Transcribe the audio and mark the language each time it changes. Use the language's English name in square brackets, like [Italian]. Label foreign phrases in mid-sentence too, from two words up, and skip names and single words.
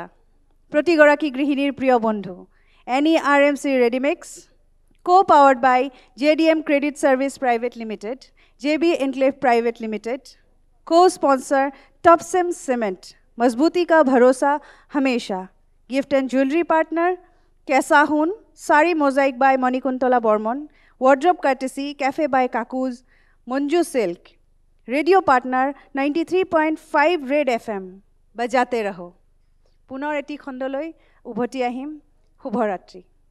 [Assamese] প্ৰতিঘৰৰে গৃহিণীৰ প্ৰিয় বন্ধু, NERMC Readymix, [English] co-powered by JDM Credit Service Private Limited, JB Enclave Private Limited, co-sponsor Topsim Cement, [Hindi] मज़बूती का भरोसा हमेशा, [English] gift and jewelry partner Kesahun, Sari Mosaic by Manikuntola Bormon, wardrobe courtesy Cafe by Kakuz, Monju Silk, radio partner 93.5 Red FM, [Hindi] बजाते रहो. [Assamese] পুনৰ এটি খণ্ডলৈ উভতি আহিম, শুভৰাত্ৰি.